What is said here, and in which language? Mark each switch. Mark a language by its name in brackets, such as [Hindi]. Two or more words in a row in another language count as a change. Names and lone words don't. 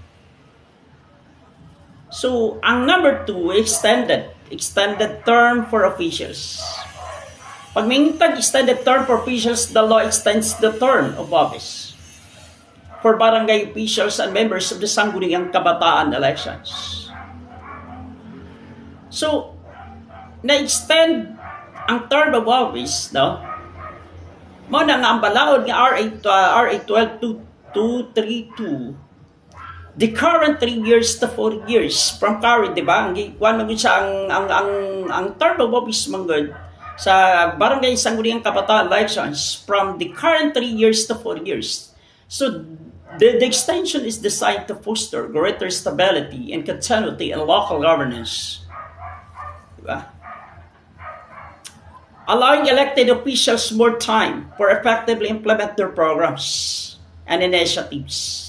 [English] So, ang number two, extended term for officials. [Hiligaynon] Pag may [English] extended term for officials, the law extends the term of office for barangay officials and members of the Sangguniang Kabataan elections. [Hiligaynon] So, na-extend ang [English] term of office, [Hiligaynon] mo na nga ang balaod nga RA 12232, [English] the current 3 years to 4 years from current, [Hiligaynon] di ba? [English] Ang term of office manggod sa Barangay Sangguniang Kabataan elections from the current 3 years to 4 years. So, the extension is designed to foster greater stability and continuity in local governance. [Hiligaynon] Diba? [English] Allowing elected officials more time for effectively implement their programs and initiatives.